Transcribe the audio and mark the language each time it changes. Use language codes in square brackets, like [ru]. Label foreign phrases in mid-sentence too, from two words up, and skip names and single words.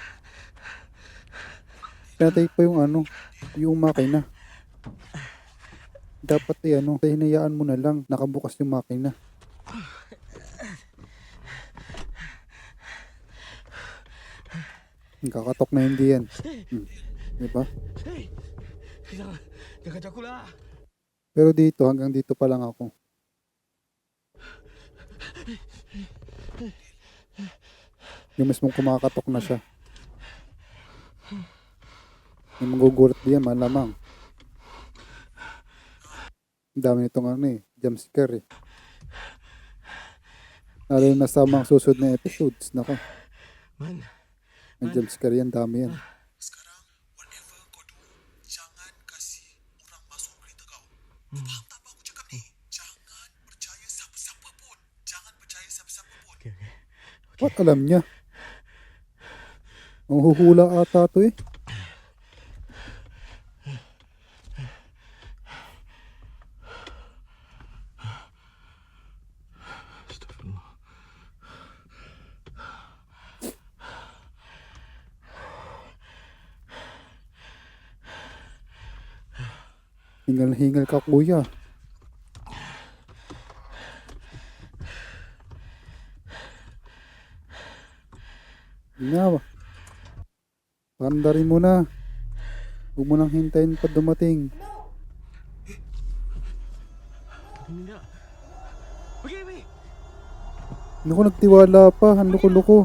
[tl] Pinatay pa yung ano, yung makina. Dapat hinayaan mo na lang. Nakabukas yung makina. Kakatok na hindi yan. Diba? [ms] Hey! Jangan jago lah. [tl] Pero dito, hanggang dito pa lang ako. Yung mismong kumakatok na siya. Yung magugulat diyan, malamang. Ang dami nitong [en] jump scare [tl] eh. Lalo na sa mga susunod na episodes. Nako, Man, ang [en] jump scare [tl] yan, dami yan. [ms] Sekarang, whatever kau do, jangan kasih orang masuk kereta kau. Kau faham tak apa aku cakap ni? Jangan percaya siapa-siapa pun. Jangan percaya siapa-siapa pun. okay. [tl] What alam niya? Ang huhula ata to eh. Astagfirullah. Hingal-hingal ka kuya. Na, pandarin mo na. Huwag mo nang hintayin pa dumating. [ms] Ini tak. Pergi. [tl] Naku, nagtiwala pa. Ang loko-loko.